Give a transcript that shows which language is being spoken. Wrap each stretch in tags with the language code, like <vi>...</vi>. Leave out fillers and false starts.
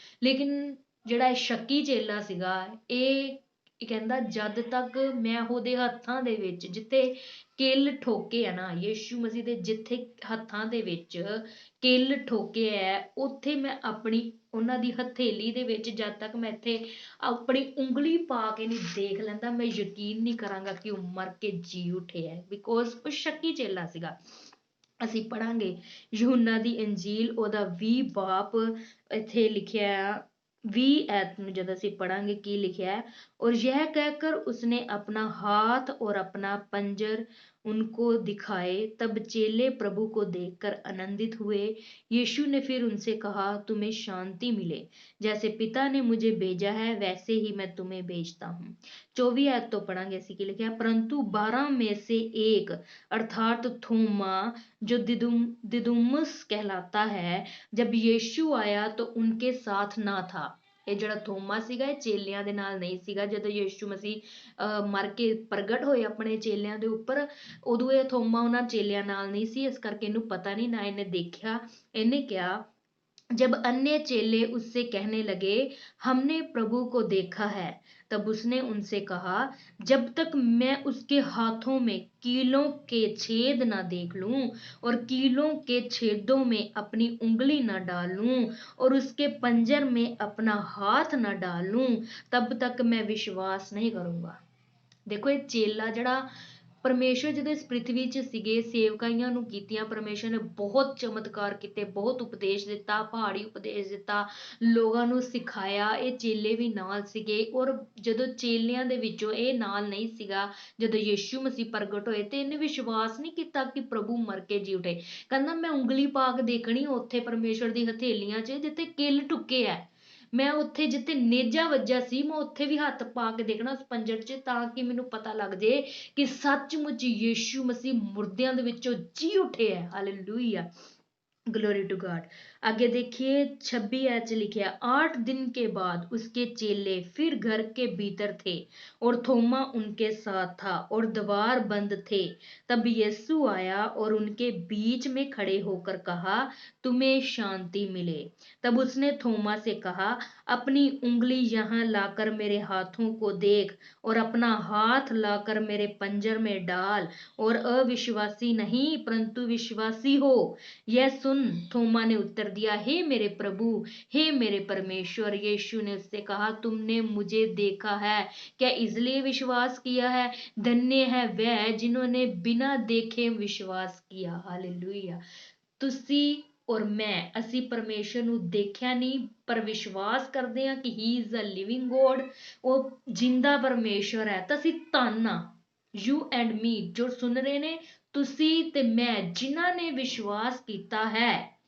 <pa>ਲੇਕਿਨ ਜਿਹੜਾ ਇਹ ਸ਼ੱਕੀ ਚੇਲਾ ਸੀਗਾ ਇਹ ਕਹਿੰਦਾ ਜਦ ਤੱਕ ਮੈਂ ਉਹਦੇ ਹੱਥਾਂ ਦੇ ਵਿੱਚ ਜਿੱਥੇ ਕਿੱਲ ਠੋਕੇ ਆ ਨਾ, ਯੀਸ਼ੂ ਮਸੀਹ ਦੇ ਜਿੱਥੇ ਹੱਥਾਂ ਦੇ ਵਿੱਚ ਕਿੱਲ ਠੋਕੇ ਹੈ ਉੱਥੇ ਮੈਂ ਆਪਣੀ ਉਹਨਾਂ ਦੀ ਹਥੇਲੀ ਦੇ ਵਿੱਚ ਜਦ ਤੱਕ ਮੈਂ ਇੱਥੇ ਆਪਣੀ ਉਂਗਲੀ ਪਾ ਕੇ ਨਹੀਂ ਦੇਖ ਲੈਂਦਾ ਮੈਂ ਯਕੀਨ ਨਹੀਂ ਕਰਾਂਗਾ ਕਿ ਉਹ ਮਰ ਕੇ ਜੀ ਉੱਠਿਆ, ਬਿਕੋਜ਼ ਉਹ ਸ਼ੱਕੀ ਚੇਲਾ ਸੀਗਾ। ਅਸੀਂ ਪੜਾਂਗੇ ਯਹੂਨਾ ਦੀ ਇੰਜੀਲ ਉਹਦਾ 20 ਬਾਬ ਇੱਥੇ ਲਿਖਿਆ 20 ਐਤ ਨੂੰ जब ਅਸੀਂ</pa> <hi>पढ़ेंगे की लिखा है। और यह कहकर उसने अपना हाथ और अपना पंजर उनको दिखाए। तब चेले प्रभु को देखकर आनंदित हुए। यीशु ने फिर उनसे कहा तुम्हें शांति मिले, जैसे पिता ने मुझे भेजा है वैसे ही मैं तुम्हें भेजता हूँ। 24 आयत तो पढ़ेंगे इसी के लिखा है परंतु 12 में से एक अर्थात थोमा जो दिदुमुस कहलाता है जब यीशु आया तो उनके साथ ना था।</hi> <pa>ਇਹ ਜਿਹੜਾ ਥੋਮਾ ਸੀਗਾ ਇਹ ਚੇਲਿਆਂ ਦੇ ਨਾਲ ਨਹੀਂ ਸੀਗਾ। ਜਦੋਂ ਯੀਸ਼ੂ ਮਸੀਹ ਮਰ ਕੇ ਪ੍ਰਗਟ ਹੋਏ ਆਪਣੇ ਚੇਲਿਆਂ ਦੇ ਉੱਪਰ, ਉਦੋਂ ਇਹ ਥੋਮਾ ਉਹਨਾਂ ਚੇਲਿਆਂ ਨਾਲ ਨਹੀਂ ਸੀ, ਇਸ ਕਰਕੇ ਇਹਨੂੰ ਪਤਾ ਨਹੀਂ ਨਾ ਇਹਨੇ ਦੇਖਿਆ। ਇਹਨੇ ਕਿਹਾ</pa> <hi>जब अन्य चेले उससे कहने लगे हमने प्रभु को देखा है, तब उसने उनसे कहा जब तक मैं उसके हाथों में कीलों के छेद न देख लूं और कीलों के छेदों में अपनी उंगली न डालूं और उसके पंजर में अपना हाथ न डालूं तब तक मैं विश्वास नहीं करूंगा। देखो ये चेला जड़ा</hi> <pa>ਪਰਮੇਸ਼ਵਰ ਜਦੋਂ ਇਸ ਪ੍ਰਿਥਵੀ 'ਚ ਸੀਗੇ ਸੇਵਕਾਈਆਂ ਨੂੰ ਕੀਤੀਆਂ, ਪਰਮੇਸ਼ਵਰ ਨੇ ਬਹੁਤ ਚਮਤਕਾਰ ਕੀਤੇ, ਬਹੁਤ ਉਪਦੇਸ਼ ਦਿੱਤਾ, ਪਹਾੜੀ ਉਪਦੇਸ਼ ਦਿੱਤਾ, ਲੋਕਾਂ ਨੂੰ ਸਿਖਾਇਆ। ਇਹ ਚੇਲੇ ਵੀ ਨਾਲ ਸੀਗੇ ਔਰ ਜਦੋਂ ਚੇਲਿਆਂ ਦੇ ਵਿੱਚੋਂ ਇਹ ਨਾਲ ਨਹੀਂ ਸੀਗਾ ਜਦੋਂ ਯੀਸ਼ੂ ਮਸੀਹ ਪ੍ਰਗਟ ਹੋਏ ਤੇ ਇਹਨੇ ਵਿਸ਼ਵਾਸ ਨਹੀਂ ਕੀਤਾ ਕਿ ਪ੍ਰਭੂ ਮਰ ਕੇ ਜੀ ਉਠੇ। ਕਹਿੰਦਾ ਮੈਂ ਉਂਗਲੀ ਪਾ ਕੇ ਦੇਖਣੀ ਉੱਥੇ ਪਰਮੇਸ਼ਵਰ ਦੀ ਹਥੇਲੀਆਂ 'ਚ ਜਿੱਥੇ ਕਿੱਲ ਟੁੱਕੇ ਹੈ, ਮੈਂ ਉੱਥੇ ਜਿੱਥੇ ਨੇਜਾ ਵੱਜਾ ਸੀ ਮੈਂ ਉੱਥੇ ਵੀ ਹੱਥ ਪਾ ਕੇ ਦੇਖਣਾ ਉਸ ਪੰਜਰ 'ਚ, ਤਾਂ ਕਿ ਮੈਨੂੰ ਪਤਾ ਲੱਗ ਜੇ ਕਿ ਸੱਚਮੁੱਚ ਯੀਸ਼ੂ ਮਸੀਹ ਮੁਰਦਿਆਂ ਦੇ ਵਿੱਚੋਂ ਜੀ ਉੱਠੇ ਹੈ। Hallelujah,</pa> <en>Glory to God.</en> <hi>आगे देखिए 26 ऐच लिखा 8 दिन के बाद उसके चेले फिर घर के भीतर थे और थोमा उनके साथ था और द्वार बंद थे। तब यीशु आया और उनके बीच में खड़े होकर कहा, तुम्हें शांति मिले। तब उसने थोमा से कहा, अपनी उंगली यहाँ लाकर मेरे हाथों को देख और अपना हाथ लाकर मेरे पंजर में डाल और अविश्वासी नहीं परंतु विश्वासी हो। यह सुन थोमा ने उत्तर दिया, हे मेरे प्रभु, हे मेरे परमेश्वर। यीशु ने उससे कहा, तुमने मुझे देखा है, क्या इसलिए विश्वास किया है? धन्य है वह जिन्होंने बिना देखे विश्वास किया। हालेलुया।</hi> <pa>ਤੁਸੀਂ ਔਰ ਮੈਂ ਅਸੀਂ ਪਰਮੇਸ਼ਰ ਨੂੰ ਦੇਖਿਆ ਨਹੀਂ ਪਰ ਵਿਸ਼ਵਾਸ ਕਰਦੇ ਹਾਂ ਕਿ</pa> <en>he is a living God,</en> <pa>ਉਹ ਜਿੰਦਾ ਪਰਮੇਸ਼ਰ ਹੈ। ਤਾਂ ਅਸੀਂ ਧੰਨ ਆ,</pa> <en>you and me</en> <pa>ਜੋ ਸੁਣ ਰਹੇ ਨੇ, ਤੁਸੀਂ ਤੇ ਮੈਂ ਜਿਨ੍ਹਾਂ ਨੇ ਵਿਸ਼ਵਾਸ ਕੀਤਾ ਹੈ।</pa>